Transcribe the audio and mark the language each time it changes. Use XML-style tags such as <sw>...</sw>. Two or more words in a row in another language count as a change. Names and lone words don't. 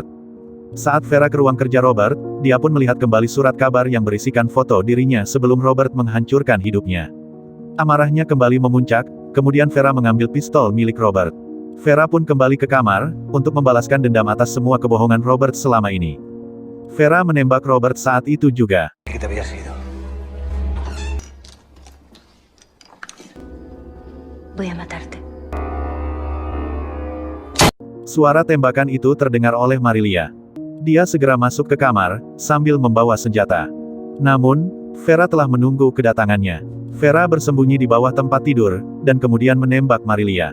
<id>Saat Vera ke ruang kerja Robert, dia pun melihat kembali surat kabar yang berisikan foto dirinya sebelum Robert menghancurkan hidupnya. Amarahnya kembali memuncak, kemudian Vera mengambil pistol milik Robert. Vera pun kembali ke kamar, untuk membalaskan dendam atas semua kebohongan Robert selama ini. Vera menembak Robert saat itu juga.</id> <es>Voy a matarte.</es> <id>Suara tembakan itu terdengar oleh Marilia. Dia segera masuk ke kamar, sambil membawa senjata. Namun, Vera telah menunggu kedatangannya. Vera bersembunyi di bawah tempat tidur, dan kemudian menembak Marilia.</id>